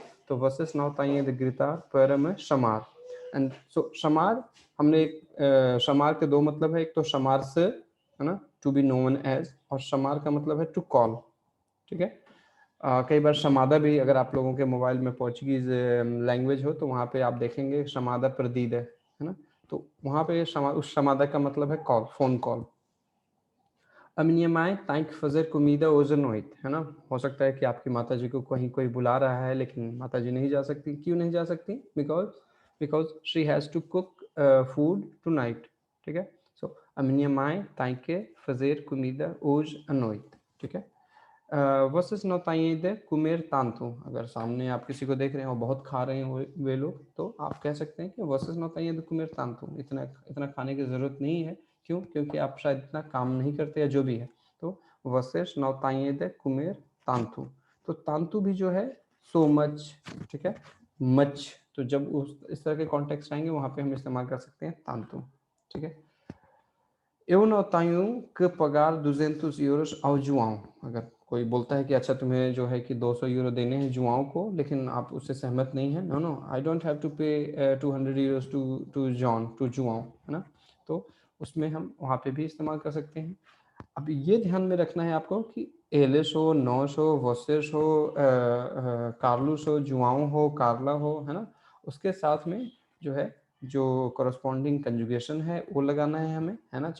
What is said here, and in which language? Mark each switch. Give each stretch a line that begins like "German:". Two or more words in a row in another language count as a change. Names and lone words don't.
Hindi: तो
Portuguese: vocês não têm de gritar para me chamar,
English: and so
Hindi: शमार, हमने शमार के दो मतलब है, एक तो शमार से, है ना,
English: to be known as,
Hindi: और शमार का मतलब है
English: to call,
Hindi: ठीक है। कई बार शमादा भी, अगर आप लोगों के मोबाइल में
English: Portuguese language
Hindi: हो तो वहाँ पे आप देखेंगे
Portuguese: chamada perdida
Hindi: है ना। तो वहाँ पे उस शमादा का मतलब है कॉल,
English: phone call.
Portuguese: A minha mãe tem que fazer comida hoje à noite,
Hindi: है ना। हो सकता है कि आपकी माता जी को कहीं कोई बुला रहा है लेकिन माता जी नहीं जा सकती। क्यों नहीं जा सकती?
English: because she has to cook food tonight,
Hindi: ठीक है।
Portuguese: सो a minha mãe tem que fazer comida hoje à noite,
Hindi: ठीक है।
Portuguese: vocês não têm de comer tanto,
Hindi: अगर सामने आप किसी को देख रहे हैं और बहुत खा रहे हैं वे लोग, तो आप कह सकते हैं कि
Portuguese: vocês não têm de comer tanto,
Hindi: इतना इतना खाने की ज़रूरत नहीं है। क्यों? क्योंकि आप शायद इतना काम नहीं करते या जो भी है।
Portuguese: तो vocês não têm de comer tanto,
Hindi: तो तांतु भी जो है
English: so much,
Hindi: ठीक है, मच। तो जब इस तरह के कॉन्टेक्स्ट आएंगे वहाँ पे हम इस्तेमाल कर सकते हैं तांतु, ठीक है।
Portuguese: Eu não tenho que pagar 200 euros ao João,
Hindi: अगर कोई बोलता है कि अच्छा तुम्हें जो है कि 200 यूरो देने हैं जुआओं को, लेकिन आप उससे सहमत नहीं है,
English: no no I don't have to pay 200 euros to to John to João,
Hindi: है ना। तो उसमें हम वहाँ पे भी इस्तेमाल कर सकते हैं। अब ये ध्यान में रखना है आपको कि एलिस हो, नॉस हो, वोसेस हो, कार्लुस हो, जुआओं हो, कार्ला हो, है ना, उसके साथ में जो है जो
English: corresponding conjugation
Hindi: है वो लगाना है हमें, है ना।